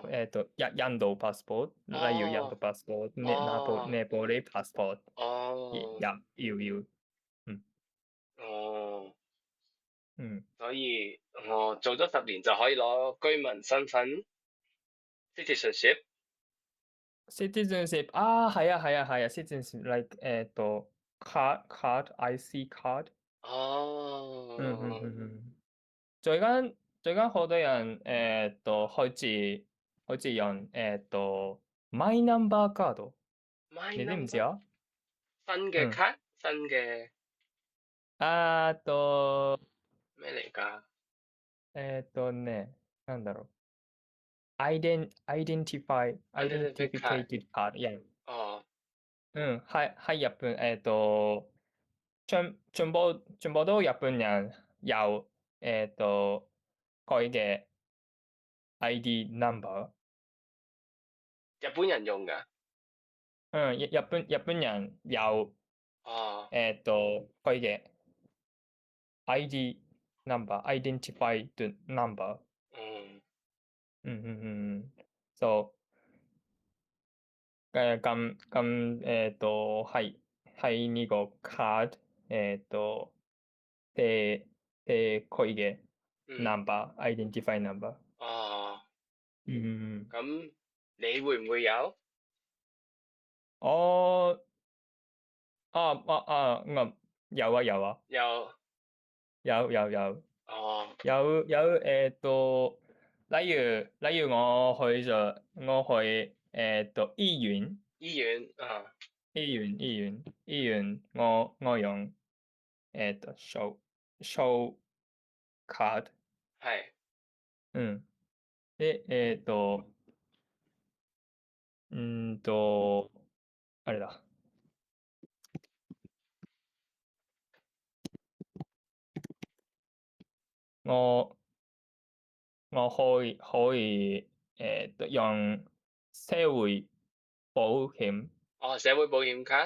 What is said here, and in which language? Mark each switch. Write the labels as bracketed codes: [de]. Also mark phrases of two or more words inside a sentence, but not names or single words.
[yue] 印度 passport，例如印度 passport、尼泊利 passport，哦要，哦，嗯所以我做咗10年就可以攞居民身份 citizenship。 [en] ，citizenship 係啊 ，citizenship like card IC card， [yue] 哦，最近好多人開始用マイナンバーカード， [en] My [yue] 你知唔知 [en] number [yue] 啊？新嘅卡，新嘅 [ja] あと [yue] 咩嚟㗎？ [ja] ね、なんだろう。 [en] Identity card。 identificated card，yeah， [yue] 哦喺日本，全部都日本人有佢嘅 [en] ID number， [yue] 日本人用㗎。日本人有哦 [en] 佢嘅 ID number，identified number， [yue] 嗯 so 咁係呢個 card 佢嘅嗯 [en] number，identify number。 [yue] 哦，嗯，咁你會唔會有？我有啊有啊有。有哦例如我去醫院啊。醫院我用 [en] show card， [yue] 係 [ja] であれだ。 [yue] 我可以用社會保險，哦，社會保險卡。